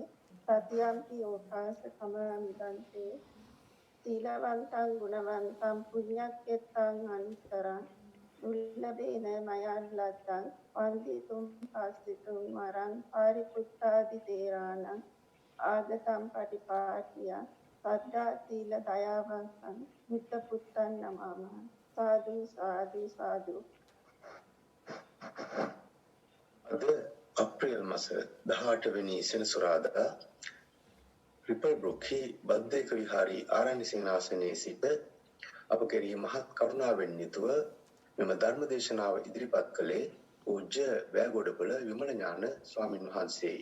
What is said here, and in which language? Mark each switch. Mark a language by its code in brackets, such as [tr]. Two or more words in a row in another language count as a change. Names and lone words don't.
[pi] තතියම්පි ඕකාස කමාමි බන්තේ සීලවන්තං ගුණවන්තං පුඤ්ඤක්කෙත්තං අනුත්තරං උල්ලබේන මයං ලද්දං වන්දිතුම් පස්සිතුම් වරං පාරිපුත්තාදි තේරාණං ආගතම් පටිපාටිය සද්දා සීල දයාවන්තං මිත්ත පුත්තං නමමහ සාදු සාදු සාදු. [si] අද අප්‍රේල් මාස 18 වෙනි සෙනසුරාදා රිපල් බ්‍රොක්හි බද්දේක විහාරී ආරණ්‍ය සේනාසනයේ සිට අප කෙරෙහි මහත් කරුණාවෙන් යුතුව මෙම ධර්ම දේශනාව ඉදිරිපත් කළේ පූජ්‍ය වැගොඩපොළ විමල ඥාන ස්වාමින් වහන්සේයි.